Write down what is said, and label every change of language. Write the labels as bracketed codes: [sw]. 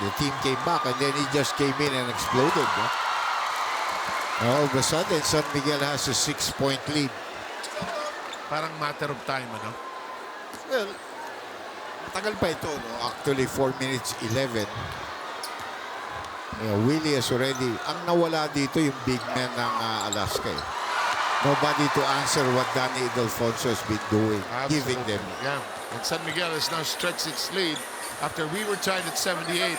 [en] The team came back, and then he just came in and exploded, no? And all of a sudden, San Miguel has a 6-point lead. [tl] Parang [en] matter of time, [tl] ano? Well, tagal pa ito, no? [en] Actually, 4 minutes 11. Yeah, Willie has already... [tl] Ang nawala dito yung big man ng Alaska. Eh. [en] Nobody to answer what Danny Alfonso has been doing, giving them. Yeah, and San Miguel has now stretched its lead after we were tied at 78.